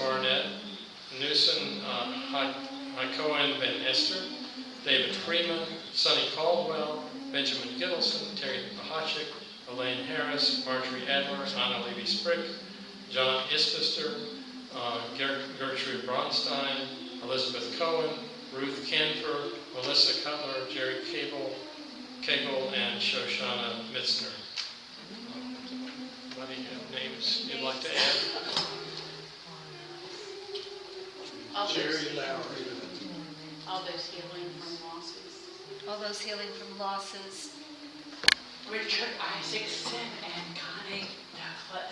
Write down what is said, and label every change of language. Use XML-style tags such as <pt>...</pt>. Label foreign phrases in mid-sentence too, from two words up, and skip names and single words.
<en>Barnett, Newsom, Hakohen Van Esther, David Freeman, Sonny Caldwell, Benjamin Gittleson, Terry Pahachik, Elaine Harris, Marjorie Adler, Anna Levy Sprick, John Isbister, Gertrude Bronstein, Elizabeth Cohen, Ruth Canfer, Melissa Cutler, Jerry Kegel, and Shoshana Mitzner. Anybody have names you'd like to add? Jerry Lowry. All those healing from losses. All those healing from losses. Richard Isaacson and Connie Douglas.</en>